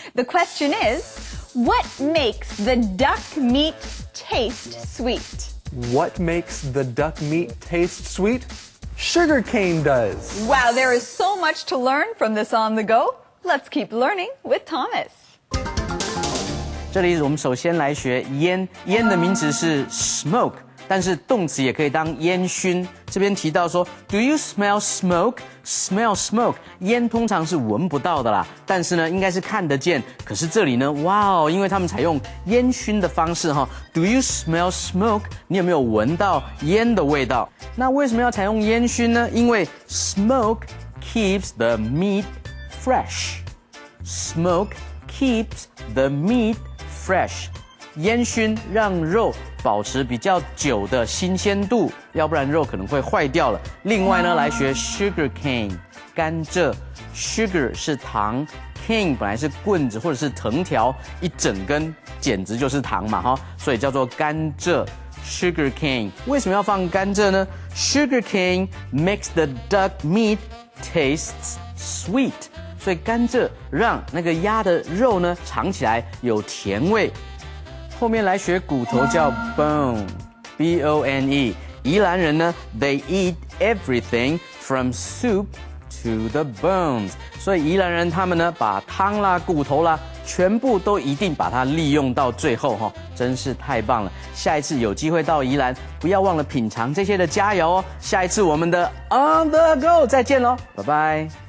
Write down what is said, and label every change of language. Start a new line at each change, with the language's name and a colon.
English: The question is, what makes the duck meat taste sweet? What makes the duck meat taste sweet? Sugar cane does. Wow, there is so much to learn from this on the go. Let's keep learning with Thomas.
Chinese: 这里我们首先来学烟，烟的名词是 smoke， 但是动词也可以当烟熏。
English: 这边提到说 ，Do you smell smoke?
Chinese: Smell smoke， 烟通常是闻不到的啦，但是呢，应该是看得见。可是这里呢，哇哦，因为他们采用烟熏的方式哈 ，
English: Do you smell smoke？
Chinese: 你有没有闻到烟的味道？那为什么要采用烟熏呢？因为
English: smoke keeps the meat fresh。
Chinese: Smoke keeps the meat fresh， 烟熏让肉保持比较久的新鲜度，要不然肉可能会坏掉了。另外呢，来学 sugar cane， 甘蔗 ，sugar 是糖 ，cane 本来是棍子或者是藤条，一整根简直就是糖嘛哈，所以叫做甘蔗 sugar cane。为什么要放甘蔗呢
English: ？Sugar cane makes the duck meat tastes sweet。
Chinese: 所以甘蔗让那个鸭的肉呢尝起来有甜味。后面来学骨头叫 bone，B-O-N-E。宜兰人呢
English: ，they eat everything from soup to the bones。
Chinese: 所以宜兰人他们呢，把汤啦、骨头啦，全部都一定把它利用到最后哈，真是太棒了！下一次有机会到宜兰，不要忘了品尝这些的佳肴哦。下一次我们的 On the Go 再见喽，拜拜。